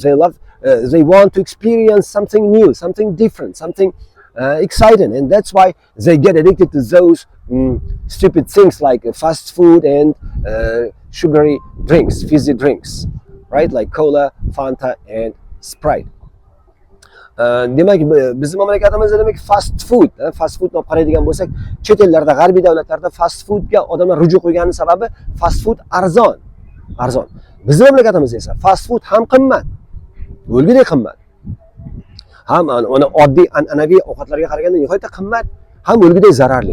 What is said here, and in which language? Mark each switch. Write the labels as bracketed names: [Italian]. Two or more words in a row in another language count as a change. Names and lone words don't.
[English] They want to experience something new, something different, something exciting, and that's why they get addicted to those stupid things like fast food and sugary drinks, fizzy drinks, right? Like cola, Fanta, and Sprite. [Uzbek] Demak, bizni mamlakatimizda demak [English] fast food [Uzbek] qaraydigan bo'lsak, chet ellarda, g'arbiy davlatlarda [English] fast foodga [Uzbek] odamlar ruju qo'ygani sababi [English] fast food [Uzbek] arzon. Bizni mamlakatimizda esa [English] fast food [Uzbek] ham qimmat. O'lgudek qimmat. Ham uni oddiy an'anaviy ovqatlarga qaraganda nihoyatda qimmat, ham o'lgudek zararli.